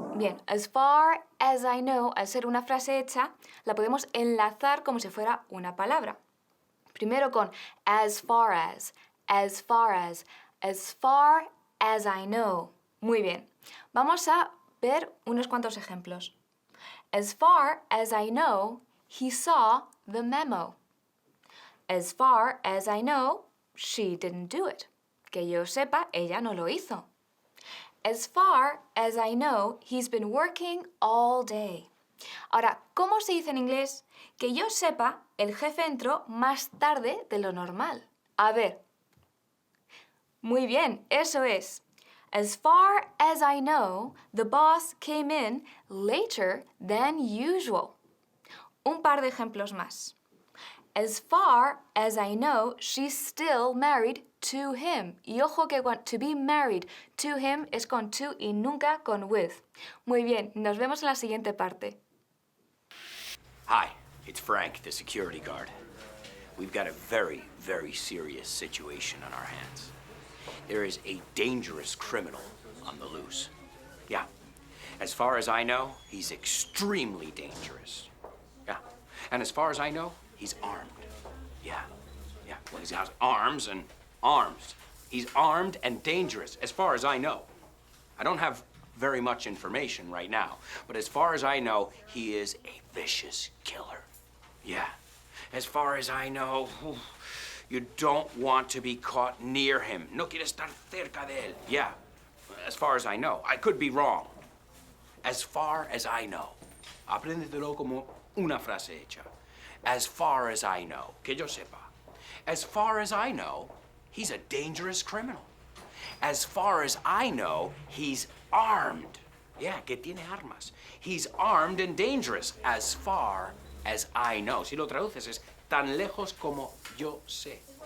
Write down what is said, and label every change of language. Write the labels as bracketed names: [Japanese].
[Spanish] Bien, [English] as far as I know, [Spanish] al ser una frase hecha, la podemos enlazar como si fuera una palabra. Primero con [English] as far as, as far as, as far as I know. [Spanish] Muy bien. Vamos a ver unos cuantos ejemplos. [English] As far as I know, he saw the memo. As far as I know, she didn't do it. [Spanish] Que yo sepa, ella no lo hizo. [English] As far as I know, he's been working all day. [Spanish] Ahora, ¿cómo se dice en inglés? Que yo sepa, el jefe entró más tarde de lo normal. A ver. Muy bien, eso es. [English] As far as I know, the boss came in later than usual. [Spanish] Un par de ejemplos más. [English] As far as I know, she's still married to him. [Spanish] Y ojo que [English] to be married to him [Spanish] es con to y nunca con with. Muy bien, nos vemos en la siguiente parte. [English] Hi, it's Frank, the security guard. We've got a very, very serious situation on our hands. There is a dangerous criminal on the loose. Yeah. As far as I know, he's extremely dangerous. Yeah. And as far as I know, he's armed. Yeah. Yeah. Well, he's got arms and arms. He's armed and dangerous, as far as I know. I don't have very much information right now, but as far as I know, he is a vicious killer. Yeah. As far as I know, you don't want to be caught near him. [Spanish] No quieres estar cerca de él. [English] Yeah. As far as I know. I could be wrong. As far as I know. [Spanish] Apréndetelo como una frase hecha. [English] As far as I know. [Spanish] Que yo sepa. [English] As far as I know, he's a dangerous criminal. As far as I know, he's armed. Yeah, [Spanish] que tiene armas. [English] He's armed and dangerous. As far as I know. [Spanish] Si lo traduces es tan lejos como yo sé.